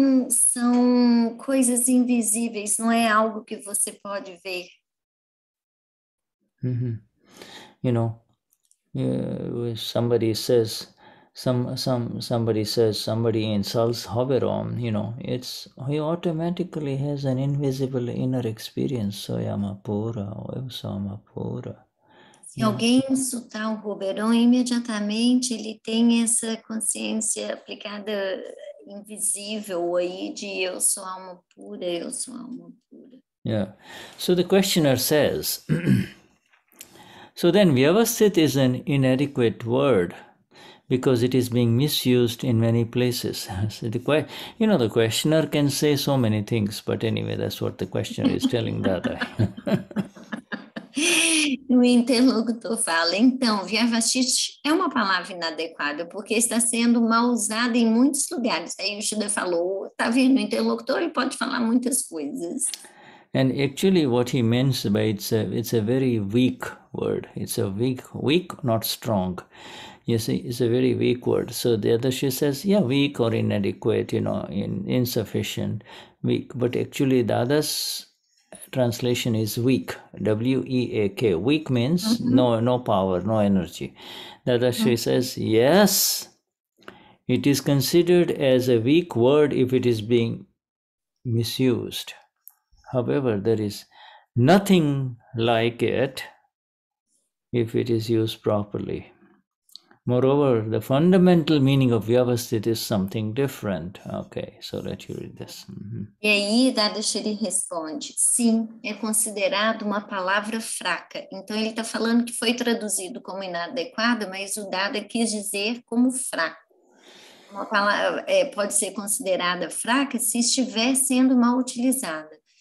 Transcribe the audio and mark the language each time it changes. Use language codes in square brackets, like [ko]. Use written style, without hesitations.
[pt] São coisas invisíveis, não é algo que você pode ver. [en] You know, somebody says, somebody insults Haverom, you know, he automatically has an invisible inner experience. Soyamapura, Evsamapura. [pt] Se alguém insultar o Roberon, imediatamente ele tem essa consciência aplicada invisível aí de eu sou alma pura, eu sou alma pura. [en] Yeah. So the questioner says, so then Vyavasthit is an inadequate word because it is being misused in many places. So the questioner can say so many things, but anyway, that's what the questioner is telling Dada. [pt] O interlocutor fala, então, Vyavasthit é uma palavra inadequada, porque está sendo mal usada em muitos lugares. Aí o Shuddha falou, tá vendo, o interlocutor ele pode falar muitas coisas. [en] And actually what he means by it's a very weak word. It's a weak, not strong. You see, it's a very weak word. So the other she says, yeah, weak or inadequate, you know, insufficient, weak. But actually the other's translation is weak, W-E-A-K. Weak means no power, no energy. The other she says, yes, it is considered as a weak word if it is being misused. However, there is nothing like it if it is used properly. Moreover, the fundamental meaning of Vyavasthit is something different. Okay, so let you read this. [pt] E aí, Dadashri responde, sim, é considerado uma palavra fraca. Então, ele está falando que foi traduzido como inadequado, mas o Dada quis dizer como fraco. Uma palavra pode ser considerada fraca se estiver sendo mal utilizada.